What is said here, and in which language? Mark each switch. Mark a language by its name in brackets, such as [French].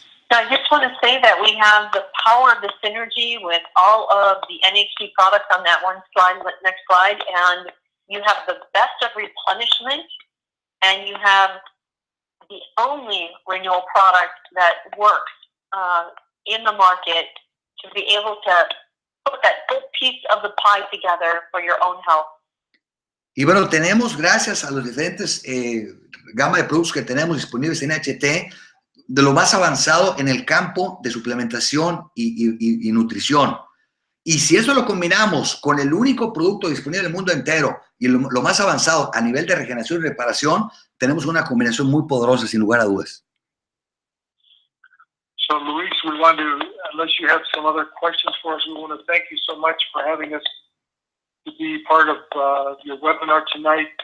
[English] I just want to say that we have the power of the synergy with all of the NHT products on that one slide, next slide, and you have the best of replenishment, and you have the only renewal product that works in the market to be able to put that good piece of the pie together for your own health. [Spanish] Y bueno, tenemos, gracias a los diferentes gama de productos que tenemos disponibles en NHT, de lo más avanzado en el campo de suplementación y nutrición. Y si eso lo combinamos con el único producto disponible en el mundo entero y lo más avanzado a nivel de regeneración y reparación, tenemos una combinación muy poderosa, sin lugar a dudas. [English] So, Luis, we want to, unless you have some other questions for us, we want to thank you so much for having us to be part of your webinar tonight.